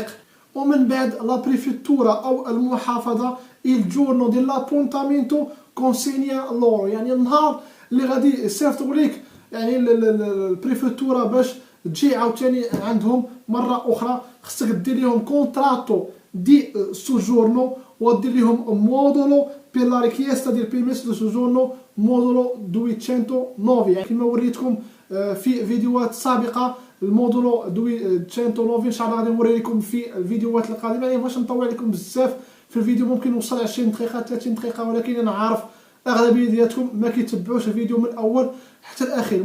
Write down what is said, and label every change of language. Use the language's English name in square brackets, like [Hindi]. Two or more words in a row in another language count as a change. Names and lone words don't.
[Arabic] ومن بعد [Italian] la prefettura [Arabic] او المحافظه [Italian] il giorno dell'appuntamento consegna loro, [Arabic] يعني النهار اللي غادي يصيفطوا لك يعني البريفكتورا باش تجي عاوتاني عندهم مره اخرى خصك دير لهم [Italian] contratto di soggiorno [Arabic] ودير لهم [Italian] modulo per la richiesta del permesso di soggiorno modulo 209. [Arabic] يعني كما وريتكم في فيديوهات سابقه المودولو 209 ان شاء الله غادي نوري لكم في الفيديوهات القادمه. يعني باش نطول عليكم بزاف في الفيديو ممكن نوصل 20 دقيقه 30 دقيقه، ولكن انا عارف اغلبيه ديالكم ما كيتبعوش الفيديو من الاول حتى الاخير.